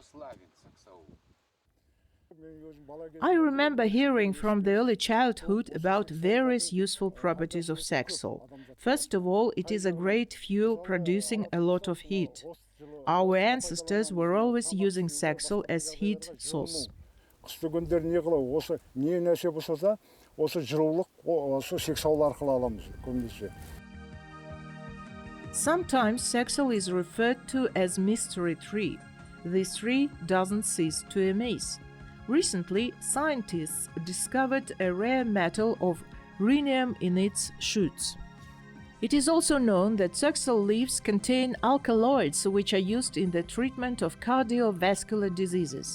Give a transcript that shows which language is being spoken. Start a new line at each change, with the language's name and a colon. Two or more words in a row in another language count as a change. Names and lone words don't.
English: I remember hearing from the early childhood about various useful properties of Saxaul. First of all, it is a great fuel producing a lot of heat. Our ancestors were always using Saxaul as heat source.
Kazakh: Қысты күндері не қылау, осы не нәрсе болса да, осы жылулық осы Saxaul арқылы аламыз көбінесе.
English: Sometimes Saxaul is referred to as mystery tree. This tree doesn't cease to amaze. Recently, scientists discovered a rare metal of rhenium in its shoots. It is also known that Saxaul leaves contain alkaloids which are used in the treatment of cardiovascular diseases.